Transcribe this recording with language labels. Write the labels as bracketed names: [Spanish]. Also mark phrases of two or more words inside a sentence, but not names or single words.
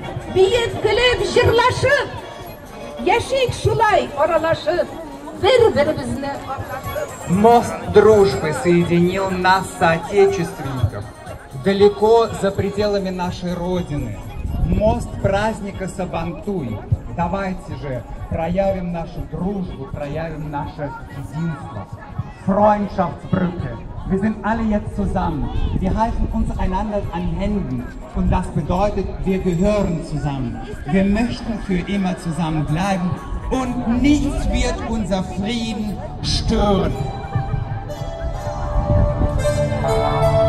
[Tatar] Büyütkülüp, jırlaşıp, yaşayık şulay oralaşıp, bir-birimizle anlaşıp. [Russian] Мост дружбы соединил нас, соотечественников, далеко за пределами нашей Родины. Мост праздника Сабантуй. Давайте же проявим нашу дружбу, проявим наше единство. [German] Freundschaftsbrücke. Wir sind alle jetzt zusammen. Wir halten uns einander an Händen. Und das bedeutet, wir gehören zusammen. Wir möchten für immer zusammen bleiben. Und nichts wird unser Frieden stören.